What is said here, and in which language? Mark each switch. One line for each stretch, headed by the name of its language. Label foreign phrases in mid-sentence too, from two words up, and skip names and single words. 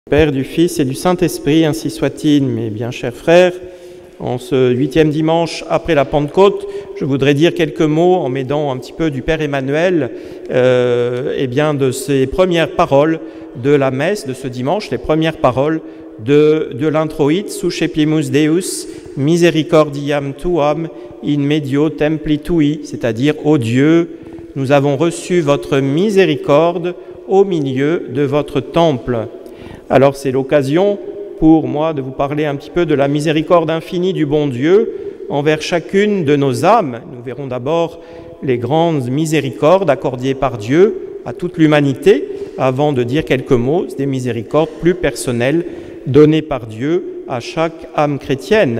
French: Père, du Fils et du Saint-Esprit, ainsi soit-il. Mes bien chers frères, en ce 8e dimanche après la Pentecôte, je voudrais dire quelques mots en m'aidant un petit peu du Père Emmanuel, de ces premières paroles de la messe de ce dimanche, les premières paroles de l'introït,
Latin: Suscepimus Deus, misericordiam tuam in medio templi tui,
French: c'est-à-dire, ô Dieu, nous avons reçu votre miséricorde au milieu de votre temple. Alors c'est l'occasion pour moi de vous parler un petit peu de la miséricorde infinie du bon Dieu envers chacune de nos âmes. Nous verrons d'abord les grandes miséricordes accordées par Dieu à toute l'humanité, avant de dire quelques mots des miséricordes plus personnelles données par Dieu à chaque âme chrétienne.